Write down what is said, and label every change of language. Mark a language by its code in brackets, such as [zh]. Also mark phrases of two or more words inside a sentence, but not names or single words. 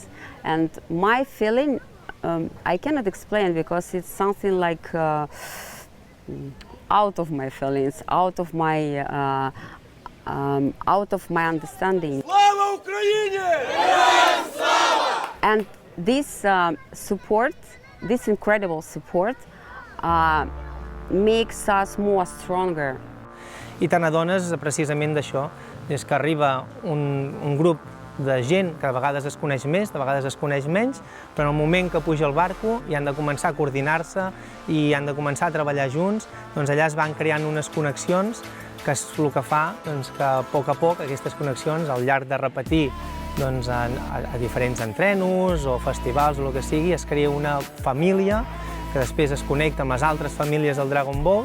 [en] And my feeling, I cannot explain because it's something like out of my feelings, out of my understanding. Slava Ukraini! And this support, this incredible support, makes us more stronger. [ca] I te n'adones precisament d'això, des que arriba un grup de gent que a vegades es coneix més, de vegades es coneix menys, però en el moment que puja el barco i han de començar a coordinar-se i han de començar a treballar junts, doncs allà es van creant unes connexions que és el que fa que a poc aquestes connexions, al llarg de repetir a diferents entrenos o festivals o el que sigui, es crea una família que després es connecta amb les altres famílies del Dragon Boat.